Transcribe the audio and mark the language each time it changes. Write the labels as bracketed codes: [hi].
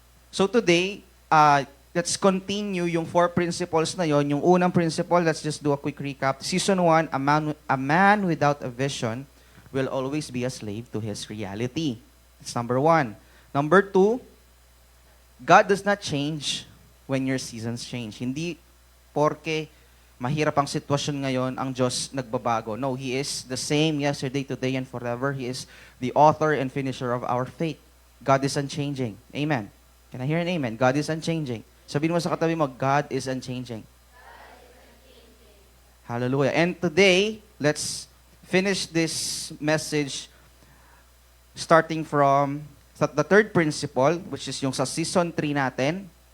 [en] So today, let's continue yung 4 principles [tl] na yon. Yung unang [en] principle, let's just do a quick recap. Season 1, a man without a vision will always be a slave to his reality. That's number 1. Number 2, God does not change when your seasons change. [tl] Hindi porke mahirap ang sitwasyon ngayon, ang Diyos nagbabago. [en] No, He is the same yesterday, today, and forever. He is the author and finisher of our faith. God is unchanging. Amen. Can I hear an amen? God is unchanging. [tl] Sabihin mo sa katabi mo, [en] God is unchanging. Hallelujah. And today, let's finish this message starting from the third principle, which is [tl] yung sa season 3 natin.